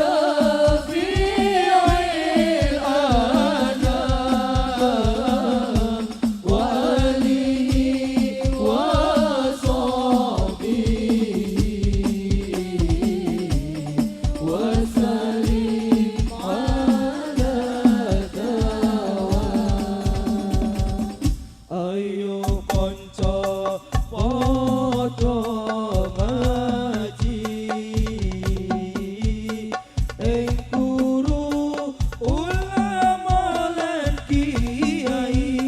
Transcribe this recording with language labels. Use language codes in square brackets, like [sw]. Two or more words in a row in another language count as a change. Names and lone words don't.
[ar] شفيع الأنام وآله وصحبه وسلم على الدوام. [jv] Ayo konco podo ngaji ing guru ulama lan kiai.